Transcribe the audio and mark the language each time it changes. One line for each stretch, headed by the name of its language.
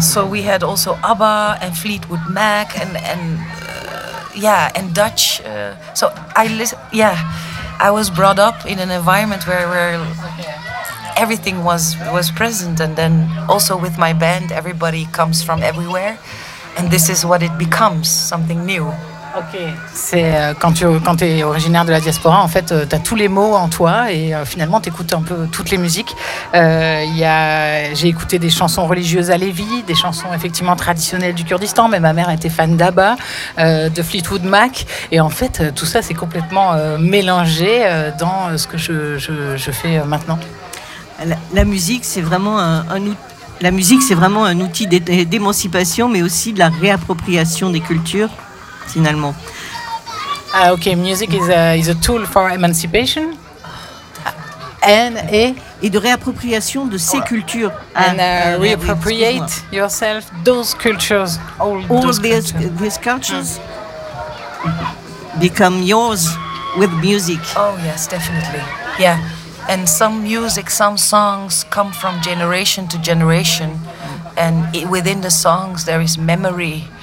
English: So we had also ABBA and Fleetwood Mac and Dutch. I was brought up in an environment where everything was present, and then also with my band, everybody comes from everywhere, and this is what it becomes, something new.
French: Ok, c'est quand t'es originaire de la diaspora, en fait, t'as tous les mots en toi et finalement t'écoutes un peu toutes les musiques. J'ai écouté des chansons religieuses à Lévi, des chansons effectivement traditionnelles du Kurdistan, mais ma mère était fan d'ABBA, de Fleetwood Mac, et en fait tout ça c'est complètement mélangé dans ce que je fais maintenant. La musique c'est vraiment un outil d'émancipation, mais aussi de la réappropriation des cultures. Finalement.
English: Okay, music is a tool for emancipation
French: et de réappropriation de ces cultures.
English: And reappropriate yourself those cultures. All these cultures become yours with music. Oh yes, definitely. Yeah, and some music, some songs come from generation to generation, and within the songs there is memory.